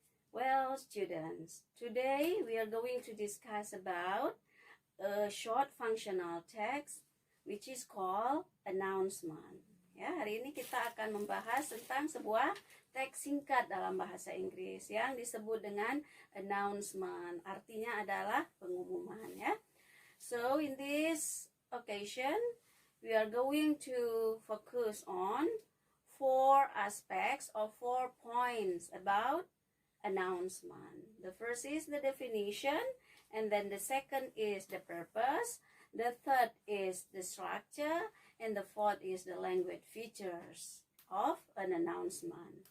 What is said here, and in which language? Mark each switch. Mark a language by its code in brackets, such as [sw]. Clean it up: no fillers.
[en] Well, students, today we are going to discuss about a short functional text which is called announcement. [id] Ya, hari ini kita akan membahas tentang sebuah teks singkat dalam bahasa Inggris yang disebut dengan announcement. Artinya adalah pengumuman, ya. [en] So, in this occasion, we are going to focus on 4 aspects or 4 points about announcement. The first is the definition, and then the second is the purpose, the third is the structure, and the fourth is the language features of an announcement.